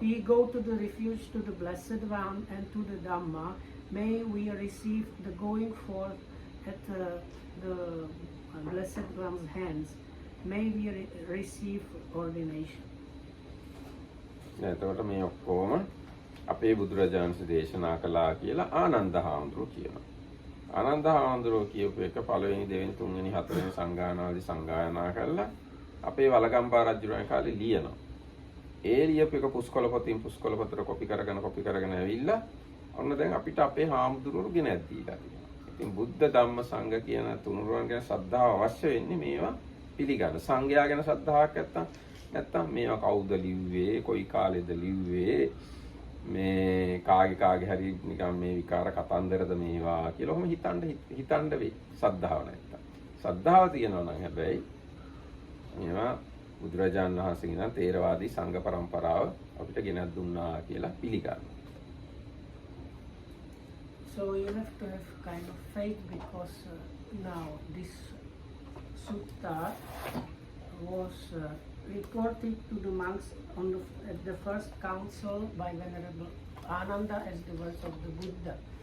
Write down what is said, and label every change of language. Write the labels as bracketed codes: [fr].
[en] We go to the refuge to the Blessed One and to the Dhamma. May we receive the going forth at the Blessed One's hands. May we receive ordination." [si] එතකොට මේ ඔක්කොම අපේ බුදුරජාණන්සේ දේශනා කළා කියලා ආනන්ද හාමුදුරුවෝ කියනවා. ආනන්ද හාමුදුරුවෝ කියපු එක පළවෙනි දෙවෙනි තුන්වෙනි හතරවෙනි සංගායනාවේදී සංගායනා කළා. අපේ වලගම්බා රජුගේ කාලේ ලියනවා. ඒ ලියපු එක පුස්කොළපතට කොපි කරගෙන ඇවිල්ලා ඔන්න දැන් අපිට අපේ හාමුදුරුවෝ ගෙනත් දීලා තියෙනවා. ඉතින් බුද්ධ ධම්ම සංඝ කියන තුනුරුවන් ගැන ශ්‍රද්ධාව අවශ්‍ය වෙන්නේ මේවා පිළිගන්න. සංඝයා ගැන ශ්‍රද්ධාවක් නැත්තම් මේවා කවුද ලිව්වේ, කොයි කාලෙද ලිව්වේ, මේ කාගේ හරි නිකන් මේ විකාර කතන්දරද මේවා කියලා ඔහොම හිතන්න වෙයි. ශ්‍රද්ධාව නැත්තම්. ශ්‍රද්ධාව තියෙනවා නම් හැබැයි මේවා බුදුරජාණන් වහන්සේගේ නම් තේරවාදී සංඝ පරම්පරාව අපිට ගෙනත් දුන්නා කියලා පිළිගන්න. [en] So you have to have kind of faith, because now this sutta was reported to the monks at the first council by Venerable Ananda as the words of the Buddha.